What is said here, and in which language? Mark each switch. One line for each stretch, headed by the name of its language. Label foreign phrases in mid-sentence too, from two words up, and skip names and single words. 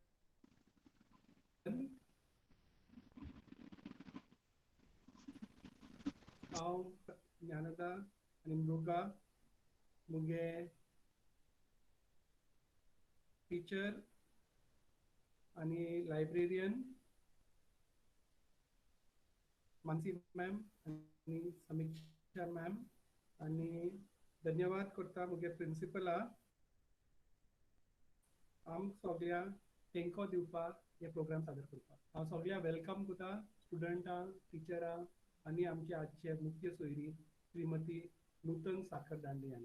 Konkani: हांव ज्ञानदा आणि मृगा मुगे टीचर आणि लायब्रेरियन मानसी मॅम आणि समीक्षा मॅम आणि धन्यवाद करता मुगे प्रिंसिपला आम सगळ्या तेंको दिवपाक हे प्रोग्राम सादर करपाक. हांव सगळ्या वेलकम करता स्टुडंटां, टिचरां आणि आमचे आजचे मुख्य सोयरी श्रीमती नूतन साखरदांडे यांना.